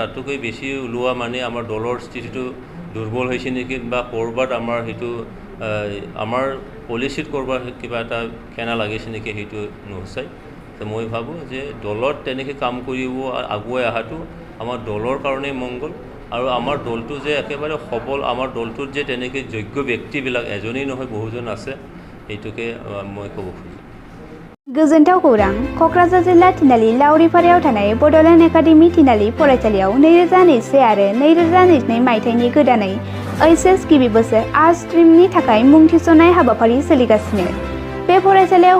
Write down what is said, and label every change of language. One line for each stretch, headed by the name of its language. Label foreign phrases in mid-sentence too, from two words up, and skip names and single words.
Assamese: তাতকৈ বেছি ওলোৱা মানে আমাৰ দলৰ স্থিতিটো দুৰ্বল হৈছে নেকি বা ক'ৰবাত আমাৰ সেইটো আমাৰ পলিচিত ক'ৰবাত কিবা এটা খেনা লাগিছে নেকি সেইটো নুসুচাই তো মই ভাবোঁ যে দলত তেনেকৈ কাম কৰিব আগুৱাই অহাটো আমাৰ দলৰ কাৰণে মংগল আৰু আমাৰ দলটো যে একেবাৰে সবল আমাৰ দলটোত যে তেনেকৈ যোগ্য ব্যক্তিবিলাক এজনেই নহয় বহুজন আছে এইটোকে মই ক'ব খুজিছোঁ
Bodo: गोजोनथाव खौरां क'क्राझार जिल्ला तिनालि लावरिपारायाव थानाय बड'लेण्ड एकाडेमि तिनालि फरायसालियाव 2021 आरो 2022 मायथाइनि गोदानै HS गिबि बोसोर
English: arts streamनि
Bodo: थाखाय मुं थिसननाय हाबाफारि सोलिगासिनो बे फरायसालियाव